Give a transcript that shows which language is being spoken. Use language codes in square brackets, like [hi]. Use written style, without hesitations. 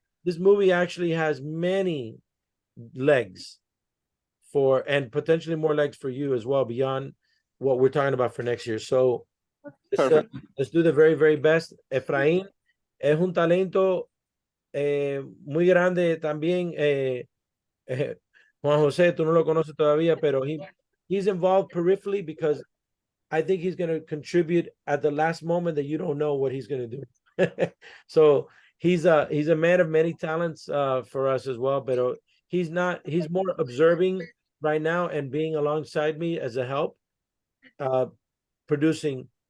[en] this movie actually has many legs and potentially more legs for you as well, beyond what we're talking about for next year. So Perfect. let's do the very, very best. [es] Efraín es un talento muy grande también. Juan José, tú no lo conoces todavía, pero [en] he's involved peripherally because I think he's going to contribute at the last moment that you don't know what he's going to do. So he's a man of many talents for us as well, but he's more observing right now and being alongside me as a help, producing